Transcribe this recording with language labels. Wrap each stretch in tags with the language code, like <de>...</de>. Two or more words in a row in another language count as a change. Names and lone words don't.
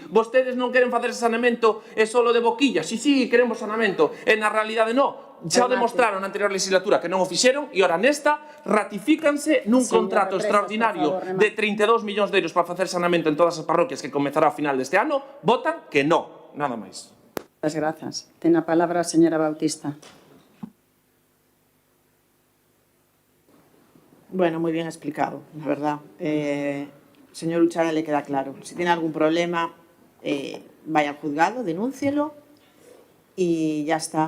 <gl>Vostedes non queren facer saneamento e solo de boquilla? Sí, queremos saneamento. E na realidade non. Xa o demostraron na anterior legislatura que non o fixeron e ora nesta ratifícanse nun contrato extraordinario de 32 millóns de euros para facer saneamento en todas as parroquias que comezará a final deste ano. Votan que non. Nada máis.</gl> <es>Muchas gracias.</es> <gl>Ten a palabra a señora Bautista.</gl> <es>Bueno, muy bien explicado, la verdad. Señor Uchara, le queda claro. Si tiene algún problema, vaya al juzgado, denúncielo y ya está.</es>